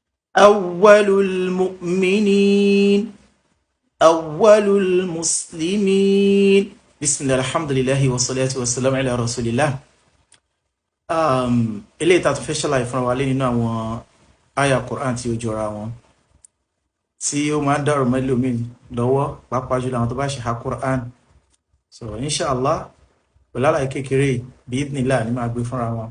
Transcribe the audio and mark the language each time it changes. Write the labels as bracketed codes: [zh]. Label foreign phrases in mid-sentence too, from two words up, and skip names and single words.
[ar] أول المؤمنين أول المسلمين بسم الله الحمد لله والصلاة والسلام على رسول الله. [yo] Eléyìí tá a tún fẹ́ ṣàlàyé fúnra wa lé nínú àwọn àyà Quran tí ó jọra wọn tí ó máa ń dàrú mẹ́lòmíì lọ́wọ́ pàápàá jùlọ àwọn tó bá ṣe ha Quran. So inshallah pẹ̀lú àlàyé kékeré bí idhnillah ni máa gbé fúnra wọn.